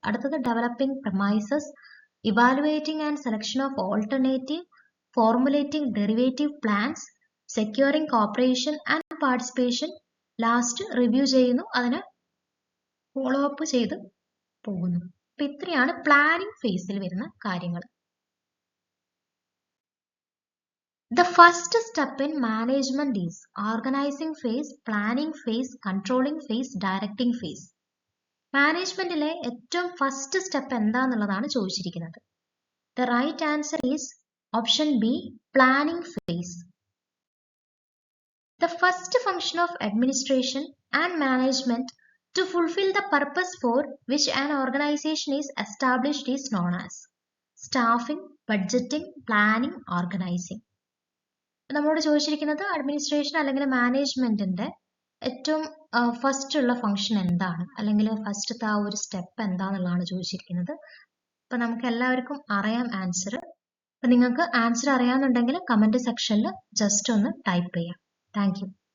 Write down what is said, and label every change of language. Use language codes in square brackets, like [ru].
[ml] അടുത്തത് developing premises, evaluating and selection of alternative, formulating derivative plans, securing cooperation and participation, last review ചെയ്യുന്നു, അതിനെ follow up ചെയ്ത് പോകുന്നു. അപ്പൊ ഇത്രയാണ് പ്ലാനിംഗ് ഫേസിൽ വരുന്ന കാര്യങ്ങൾ. [en] The first step in management is organizing phase, planning phase, controlling phase, directing phase. [ml] മാനേജ്മെന്റിലെ ഏറ്റവും ഫസ്റ്റ് സ്റ്റെപ്പ് എന്താന്നുള്ളതാണ് ചോദിച്ചിരിക്കുന്നത്. [en] The right answer is option B, planning phase. The first function of administration and management to fulfill the purpose for which an organization is established is known as staffing, budgeting, planning, organizing. [ml] നമ്മളോട് ചോദിച്ചിരിക്കുന്നത് administration അല്ലെങ്കിൽ മാനേജ്മെന്റിന്റെ ഏറ്റവും first ഉള്ള function എന്താണ്, അല്ലെങ്കിൽ ഫസ്റ്റത്തെ ആ ഒരു സ്റ്റെപ്പ് എന്താന്നുള്ളതാണ് ചോദിച്ചിരിക്കുന്നത്. അപ്പൊ നമുക്ക് എല്ലാവർക്കും അറിയാം ആൻസർ. അപ്പൊ നിങ്ങൾക്ക് ആൻസർ അറിയാന്നുണ്ടെങ്കിൽ കമന്റ് സെക്ഷനിൽ ജസ്റ്റ് ഒന്ന് ടൈപ്പ് ചെയ്യാം. Thank you.